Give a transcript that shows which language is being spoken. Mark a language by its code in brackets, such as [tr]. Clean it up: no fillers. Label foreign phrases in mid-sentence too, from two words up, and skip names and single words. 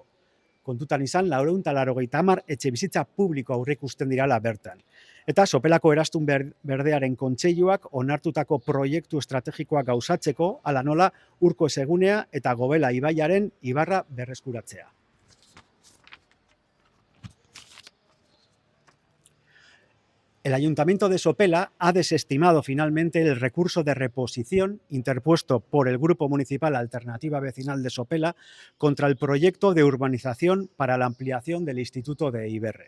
[eu] Kontutan izan, 480 etxebizitza publiko aurreikusten dirala bertan. Eta Sopelako Eraztun Berdearen Kontseiluak onartutako proiektu estrategikoak gauzatzeko, hala nola Urko Ezegunea eta Gobela ibaiaren ibarra berreskuratzea. [es] El Ayuntamiento de Sopela ha desestimado finalmente el recurso de reposición interpuesto por el Grupo Municipal Alternativa Vecinal de Sopela contra el proyecto de urbanización para la ampliación del Instituto de Iberre.